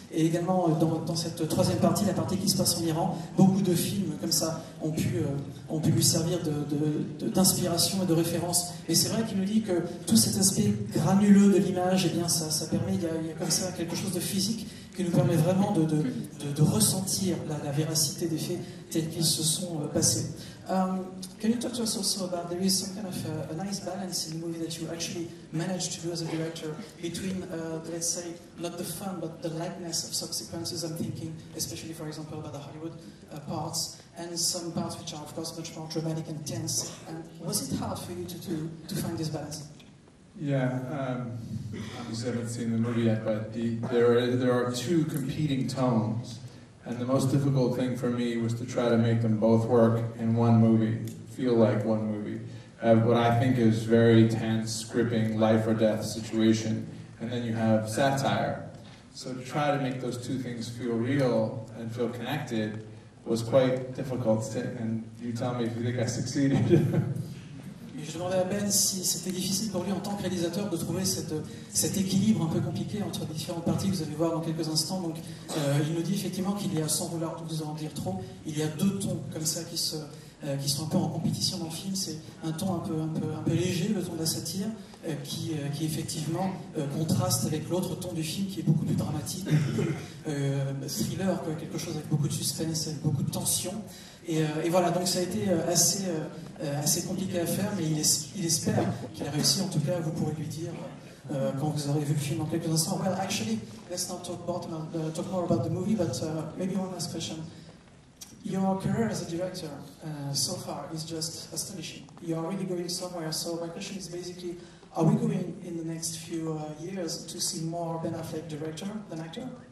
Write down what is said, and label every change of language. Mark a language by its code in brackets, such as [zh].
[fr] Et également dans cette troisième partie, la partie qui se passe en Iran, beaucoup de films comme ça ont pu lui servir d'inspiration et de référence. Et c'est vrai qu'il nous dit que tout cet aspect granuleux de l'image, eh bien ça permet, il y a comme ça quelque chose de physique qui nous permet vraiment de ressentir la véracité des faits tels qu'ils se sont passés. [en] Can you talk to us also about there is some kind of a nice balance in the movie that you actually managed to do as a director between, let's say, not the fun but the lightness of some sequences. I'm thinking, especially for example, about the Hollywood parts, and some parts which are of course much more dramatic and tense. And was it hard for you to find this balance? Yeah, obviously I haven't seen the movie yet, but there are two competing tones. And the most difficult thing for me was to try to make them both work in one movie, feel like one movie. What I think is very tense, gripping, life or death situation, and then you have satire. So to try to make those two things feel real and feel connected was quite difficult, and you tell me if you think I succeeded. [fr] Je demandais à Ben si c'était difficile pour lui en tant que réalisateur de trouver cet équilibre un peu compliqué entre les différentes parties que vous allez voir dans quelques instants. Donc, il nous dit effectivement qu'il y a, sans vouloir vous en dire trop, il y a deux tons comme ça qui sont un peu en compétition dans le film. C'est un ton un peu léger, le ton de la satire, qui effectivement contraste avec l'autre ton du film qui est beaucoup plus dramatique, beaucoup plus thriller, quelque chose avec beaucoup de suspense, avec beaucoup de tension. Et voilà, donc ça a été assez compliqué à faire, mais il espère qu'il a réussi. En tout cas, vous pourrez lui dire quand vous aurez vu le film dans quelques instants. [en] Well, actually, let's not talk more about the movie, but maybe one last question. Your career as a director so far is just astonishing. You are really going somewhere. So my question is basically, are we going in the next few years to see more Ben Affleck director than actor?